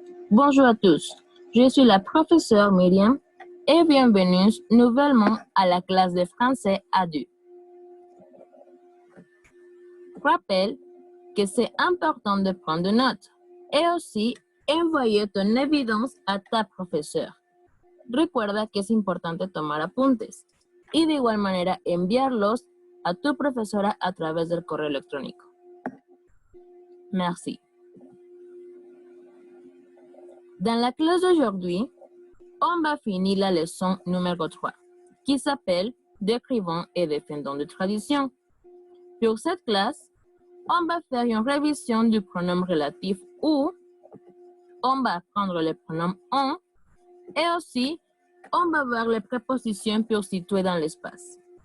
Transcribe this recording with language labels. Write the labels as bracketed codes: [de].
[fr] Bonjour à tous, je suis la professeure Myriam et bienvenue nouvellement à la classe de français A2. Rappelle que c'est important de prendre des notes et aussi envoyer ton évidence a ta profesora. [es] Recuerda que es importante tomar apuntes y de igual manera enviarlos a tu profesora a través del correo electrónico. [fr] Merci. Dans la classe d'aujourd'hui, on va finir la leçon numéro 3, qui s'appelle « Décrivant et défendant de tradition ». Pour cette classe, on va faire une révision du pronom relatif « ou », on va apprendre le pronom « on » et aussi, on va voir les prépositions pour situer dans l'espace.